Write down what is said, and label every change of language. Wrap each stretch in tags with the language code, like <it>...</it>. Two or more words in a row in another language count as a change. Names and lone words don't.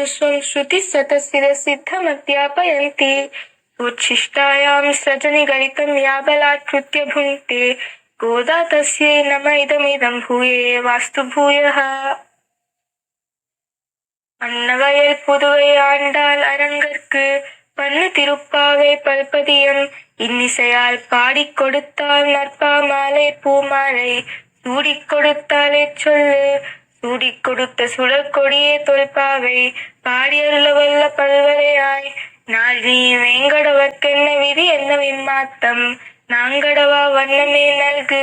<sa>स्वं श्रुतिशतशिरसिद्धमध्यापयन्ति उच्छिष्टायां सृजनिगलितं या बलात्कृत्य भुङ्क्ते गोदा तस्यै नम इदमिदं भूये वास्तु भूयः.</sa> <ta>அன்னவயல் புதுவை ஆண்டாள் அரங்கற்கு பண்ணு திருப்பாவை பல்பதியம் இன்னிசையால் பாடிக் கொடுத்தால் நற்பா மாலை பூமாலை சூடிக் கொடுத்தாலே சொல்லு சூடிக் கொடுத்த சுடர் கொடியே தொல்பாவை பாடியருள வல்ல பல்வரையாய் நாள் நீ வேங்கடவர்க்கென்ன விதி என்ன விம்மாத்தம் நாங்கடவா வண்ணமே நல்கு.</ta>